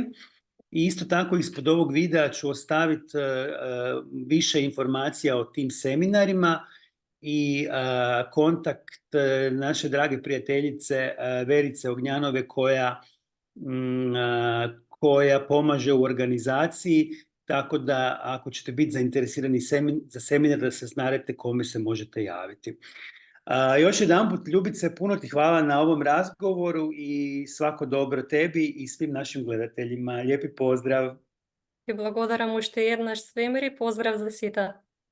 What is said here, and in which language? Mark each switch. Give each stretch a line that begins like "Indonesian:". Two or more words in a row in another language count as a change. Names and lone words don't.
Croatian: I isto tako ispod ovog videa ću ostaviti više informacija o tim seminarima i kontakt naše drage prijateljice Verice Ognjanove koja koja pomaže u organizaciji, tako da ako ćete biti zainteresirani za seminar, da se znate kome se možete javiti. Još jedanput, Ljubice, puno ti hvala na ovom razgovoru i svako dobro tebi i svim našim gledateljima. Lijepi pozdrav.
Macedonian: И благодарам уште еднаш свемир и поздрав за сите.